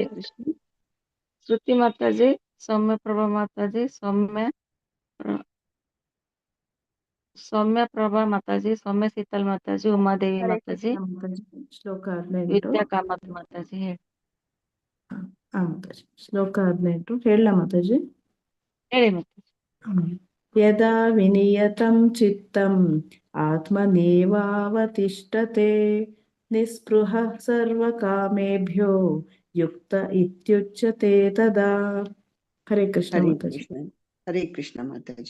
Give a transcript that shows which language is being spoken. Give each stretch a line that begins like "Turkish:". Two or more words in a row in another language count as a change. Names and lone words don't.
Kannada: ಶ್ರುತಿ ಮಾತಾಜಿ, ಸೌಮ್ಯ ಪ್ರಭಾ ಮಾತಾಜಿ, ಸೌಮ್ಯ ಪ್ರಭಾ ಮಾತಾಜಿ, ಸೌಮ್ಯ ಶೀತಲ್ ಮಾತಾಜಿ, ಉಮಾದೇವಿ ಮಾತಾಜಿ, ಶ್ಲೋಕ 18. ವಿದ್ಯಾ ಕಾಮತ್ ಮಾತಾಜಿ ಹೇಳಿ. ಮಾತಾಜಿ ಶ್ಲೋಕ 18 ಹೇಳ ಮಾತಾಜಿ. ಹೇಳಿ ಮಾತಾಜಿ.
Sanskrit: ಯದಾ ವಿನಿಯತಂ ಚಿತ್ತಂ ಆತ್ಮನೇವಾವತಿಷ್ಠತೆ ನಿಸ್ಪೃಹ ಸರ್ವಕಾಮೇಭ್ಯೋ ಯುಕ್ತ ಇತ್ಯುಚ್ಯತೆ ತದಾ. ಹರೇ ಕೃಷ್ಣ ಮಾತಾಜಿ. ಹರೇ ಕೃಷ್ಣ ಮಾತಾಜಿ.